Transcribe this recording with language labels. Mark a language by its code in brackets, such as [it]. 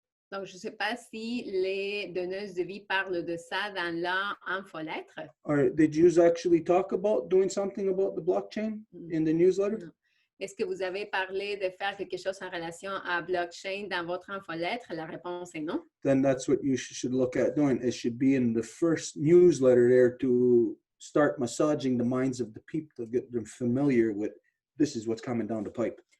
[fr] Donc, je ne sais pas si les donneuses de vie parlent de ça dans leur infolettre. [en] Or did you actually talk about doing something about the blockchain in the newsletter? [fr] Non. Est-ce que vous avez parlé de faire quelque chose en relation à blockchain dans votre infolettre? La réponse est non. [en] Then that's what you should look at doing. It should be in the first newsletter there to start massaging the minds of the people to get them familiar with this is what's coming down the pipe.